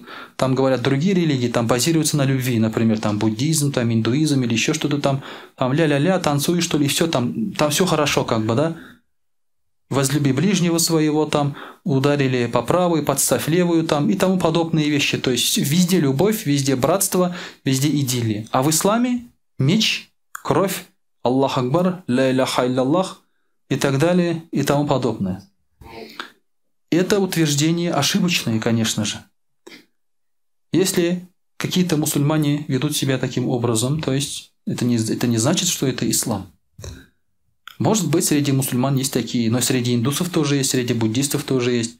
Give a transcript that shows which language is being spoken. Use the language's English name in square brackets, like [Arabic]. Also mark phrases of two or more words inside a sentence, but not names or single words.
[Russian] Там говорят, другие религии там базируются на любви. Например, там буддизм, там индуизм или еще что-то там ля-ля-ля, танцуешь, что ли, и все там все хорошо, как бы, да? Возлюби ближнего своего, там ударили по правой, подставь левую, там и тому подобные вещи. То есть везде любовь, везде братство, везде идиллия. А в исламе меч, кровь, [Arabic] الله أكبر، لا إله إلا الله [Russian] и так далее и тому подобное. Это утверждение ошибочное, конечно же. Если какие-то мусульмане ведут себя таким образом, то есть это не значит, что это ислам. Может быть, среди мусульман есть такие, но среди индусов тоже есть, среди буддистов тоже есть.